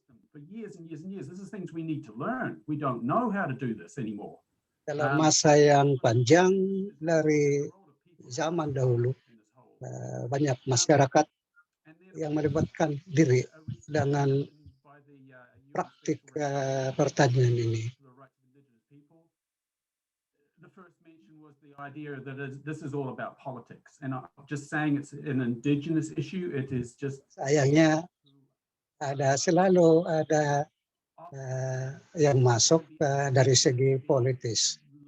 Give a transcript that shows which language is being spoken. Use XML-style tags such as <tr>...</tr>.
<en>For years and years and years, this is things we need to learn. We don't know how to do this anymore.</en> <id>Dalam masa yang panjang dari zaman dahulu, banyak masyarakat yang melibatkan diri dengan praktik pertanian ini.</id> <en>The first mention was the idea that this is all about politics, and I'm just saying it's an indigenous issue. It is just.</en> <id>Sayangnya selalu ada yang masuk dari segi politis.</id>